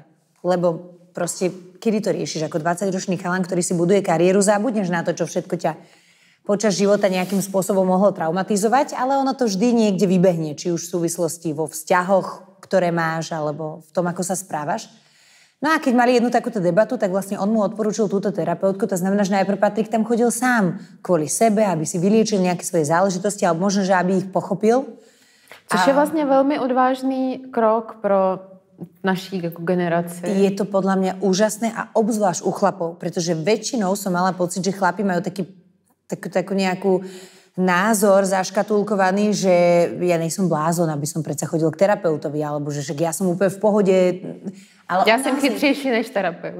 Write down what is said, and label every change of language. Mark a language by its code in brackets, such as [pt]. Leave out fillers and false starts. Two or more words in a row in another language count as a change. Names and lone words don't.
[sk] Lebo proste, kedy to riešiš? Ako 20-ročný chalan, ktorý si buduje kariéru, zabudneš na to, čo všetko ťa počas života nejakým spôsobom mohlo traumatizovať, ale ono to vždy niekde vybehne, či už v súvislosti vo vzťahoch, ktoré máš, alebo v tom, ako sa správaš. No a keď mali jednu takúto debatu, tak vlastne on mu odporúčil túto terapeutku, to znamená, že najprv Patrik tam chodil sám kvôli sebe, aby si vyliečil nejaké svoje záležitosti, alebo možno, že aby ich pochopil. [cs] Což je vlastně velmi odvážný krok pro naší generaci. [sk] Je to podľa mňa úžasné a obzvlášť u chlapov, pretože väčšinou som mala pocit, že chlapi majú takú nejakú názor zaškatulkovaný, že ja [cs] nejsem blázon, [sk] aby som predsa chodil k terapeutovi, alebo že ja som úplne v pohode. Ale ja som [cs] chytřejší než [sk] terapeut.